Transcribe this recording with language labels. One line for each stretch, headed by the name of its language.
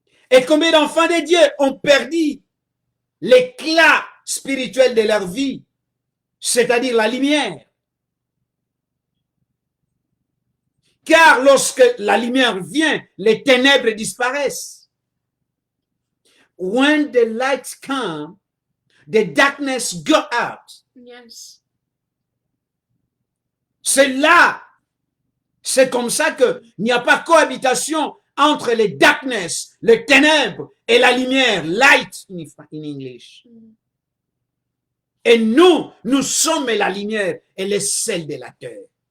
French: Et combien d'enfants de Dieu ont perdu l'éclat spirituel de leur vie, c'est-à-dire la lumière? Car lorsque la lumière vient, les ténèbres disparaissent.
English: When the light comes, the darkness go out. Yes.
French: C'est là, c'est comme ça qu'il n'y a pas cohabitation entre les darkness, les ténèbres et la lumière,
English: light in English.
French: Et nous sommes la lumière et le sel de la terre.